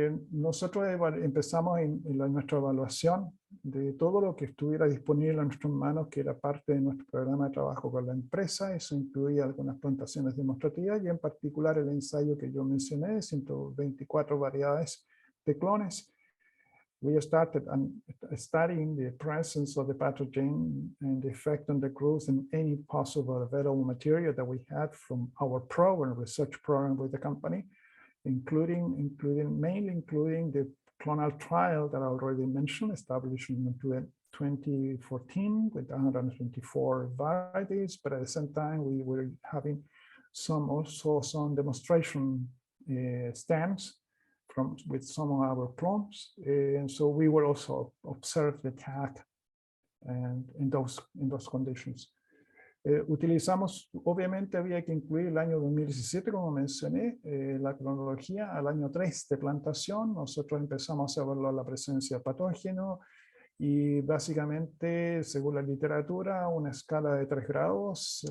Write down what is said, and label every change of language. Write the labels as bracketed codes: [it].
[es] Nosotros empezamos en nuestra evaluación de todo lo que estuviera disponible en nuestras manos, que era parte de nuestro programa de trabajo con la empresa. Eso incluía algunas plantaciones demostrativas y en particular el ensayo que yo mencioné, de 124 variedades de clones. [en] We started studying the presence of the pathogen and the effect on the growth in any possible available material that we had from our program, research program with the company, including the clonal trial that I already mentioned, established in 2014 with 124 varieties, but at the same time we were having some demonstration stands with some of our clones, and so we will also observe the attack and in those conditions. [es] Utilizamos, obviamente había que incluir el año 2017, como mencioné, la cronología al año 3 de plantación. Nosotros empezamos a evaluar la presencia de patógeno y básicamente, según la literatura, una escala de 3 grados.